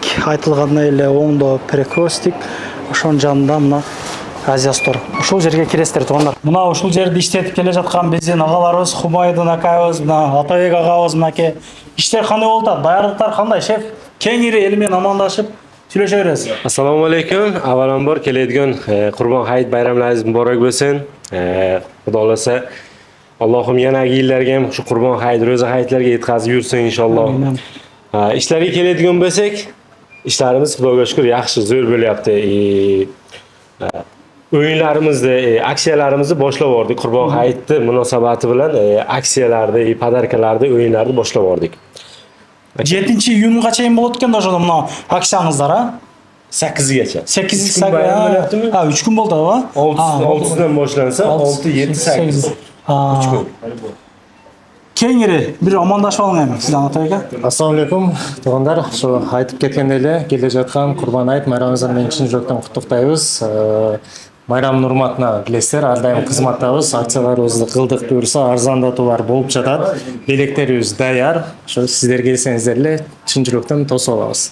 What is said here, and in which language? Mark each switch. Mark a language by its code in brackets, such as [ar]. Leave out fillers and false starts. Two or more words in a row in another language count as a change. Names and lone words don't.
[ky] Айтылгандай эле оңдо перекрестик. Ошонун жанында мына Aziastor. Ушул жерге киресиздер туугандар. Мына ушул жерди иштетип келе жаткан биздин агаларыбыз, Хумайдын акабыз, мына Атабек агабыз мынакей. Иштер кандай болуп атат? Даярдыктар кандай, шеф? Кеңири эл менен амандашып сүйлөшө беребиз. [uz] Assalomu alaykum. Avvalambor keladigan Qurbon hayit bayramlaringiz muborak bo'lsin. Xudo xolasa Allohim yanagi yillarga ham shu Qurbon hayit, ro'za hayitlarga yetkazib yursin inshaalloh. Ishlarga keladigan bo'lsak, ishlarimiz Xudoga shukr yaxshi, zo'r bo'lyapti. O'yinlarimizni, aksiyalarimizni boshlab bordik. Qurbon hayiti munosabati bilan aksiyalarni, podarkalarni, o'yinlarni boshlab bordik. [ky] 7-iyunga чейин болот экен да ошондо мына акциябыздар, а? [uz] 8gacha. 8 ha 3 kun [ky] болду, а? [uz] 6-dan boshlansa, 6, 7, 8. 3 kun. [ky] Кеңири бир амандашып алыңыз эми сизден Атабек ака. [uz] Assalomu alaykum [ky] туугандар. Ошо айтып кеткендей эле келе жаткан Курбан айт майрамыңызды мен чын жүрөктөн куттуктайбыз. Майрамдын урматына билесиздер, ар дайым кызматтабыз. Акцияларыбызды кылдык буюрса арзандатуулар болуп жатат. Белектерибиз даяр. Ошо сиздер келсеңиздер эле чын жүрөктөн тосуп алабыз.